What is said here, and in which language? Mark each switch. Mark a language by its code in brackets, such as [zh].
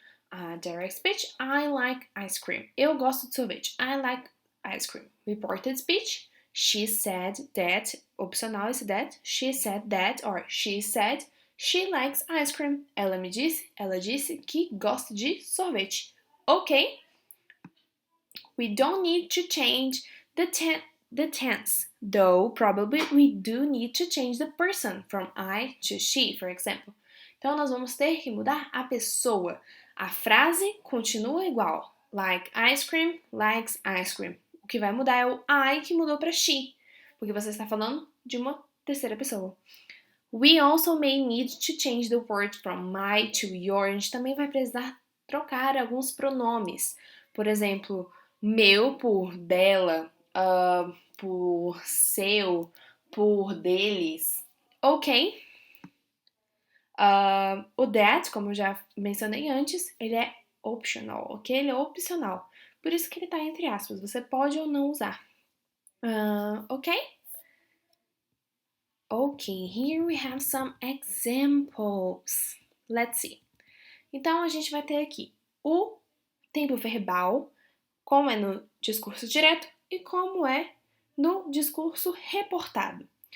[en] A direct speech, I like ice cream. [pt] Eu gosto de sorvete. [en] I like ice cream. Reported speech, she said that. [pt] Opcional esse [en] that. She said that or she said she likes ice cream. [pt] Ela disse que gosta de sorvete. Ok? [en] We don't need to change the tense, though probably we do need to change the person from I to she, for example. [pt] Então, nós vamos ter que mudar a pessoa. A frase continua igual. [en] Like ice cream, likes ice cream. [pt] O que vai mudar é o I que mudou para she, porque você está falando de uma terceira pessoa. [en] We also may need to change the word from my to your. [pt] A gente também vai precisar trocar alguns pronomes. Por exemplo, meu por dela, por seu, por deles. Ok? O that, como eu já mencionei antes, ele é optional, ok? Ele é opcional. Por isso que ele está entre aspas. Você pode ou não usar. Ok? [en] Ok, here we have some examples. Let's see. [pt] Então, a gente vai ter aqui o tempo verbal, como é no discurso direto e como é no discurso reportado.